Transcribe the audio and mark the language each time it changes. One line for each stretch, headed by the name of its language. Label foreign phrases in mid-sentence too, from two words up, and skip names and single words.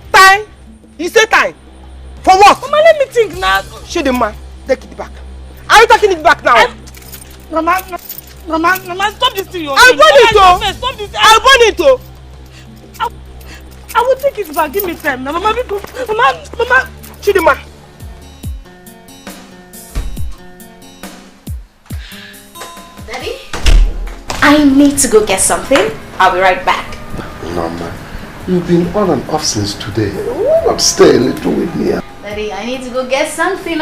English: Time? You say time? For what? Mama, let me think now. Chidinma, take it back. Are you taking it back now? Mama, stop this thing. I'll burn it. Stop this. I'll burn it. I will take it back. Give me time. Mama, Mama. Chidinma. Daddy? I need to go get something. I'll be right back. No, man. You've been on and off since today. Why not stay a little with me? Daddy, I need to go get something.